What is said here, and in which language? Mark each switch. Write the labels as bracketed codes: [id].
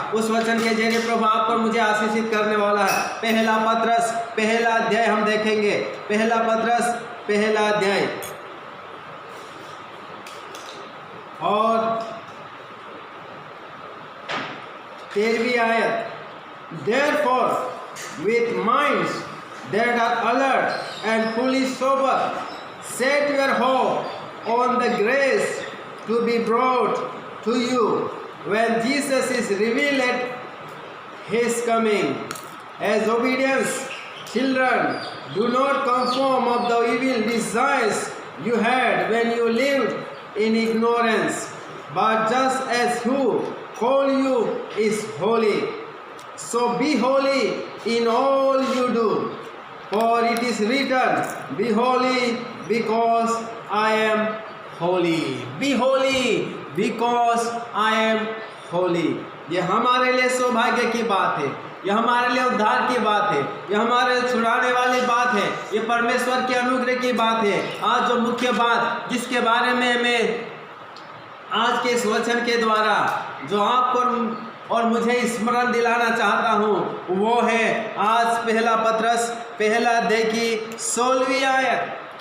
[hi] उस वचन के जरिए प्रभु आपको मुझे आशीषित करने वाला है। पहला पत्रस पहला अध्याय हम देखेंगे। पहला पत्रस पहला अध्याय और 13वीं आयत। [en] Therefore, with minds that are alert and fully sober, set your hope on the grace to be brought to you when Jesus is revealed at his coming. As obedience children, do not conform of the evil desires you had when you lived in ignorance, but just as who call you is holy, so be holy in all you do, for it is written, be holy because I am holy. Be holy because I am holy. [hi] ये हमारे लिए सौभाग्य की बात है। यह हमारे लिए उद्धार की बात है। यह हमारे लिए छुड़ाने वाली बात है। ये परमेश्वर के अनुग्रह की बात है। आज जो मुख्य बात जिसके बारे में मैं आज के इस वचन के द्वारा जो आपको और मुझे स्मरण दिलाना चाहता हूँ वो है आज पहला पत्रस पहला अध्याय की 16वीं आयत।